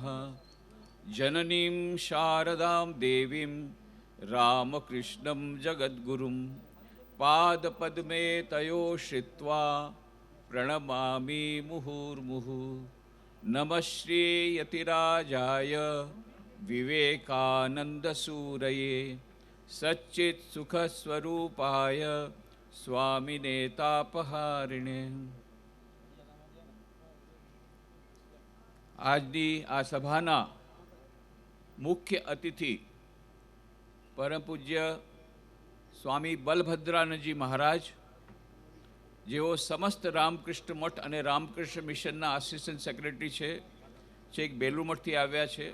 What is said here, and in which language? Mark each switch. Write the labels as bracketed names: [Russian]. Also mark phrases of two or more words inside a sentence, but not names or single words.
[Sanskrit] जननीं शारदां देवीं रामकृष्णं जगद्गुरुं पादपद्मे तयो श्रित्वा प्रणमामि मुहुर्मुहुः. नमः श्रीयतिराजाय विवेकानन्दसूरये सच्चित्सुखस्वरूपाय स्वामिने तापहारिणे. [Gujarati] આજની આ સભાના મુખ્ય અતિથિ પરમ પૂજ્ય સ્વામી બલભદ્રાનંદજી મહારાજ, જેઓ સમસ્ત રામકૃષ્ણ મઠ અને રામકૃષ્ણ મિશનના [English] assistant secretary [Gujarati] છે, છેક બેલુર મઠથી આવ્યા છે.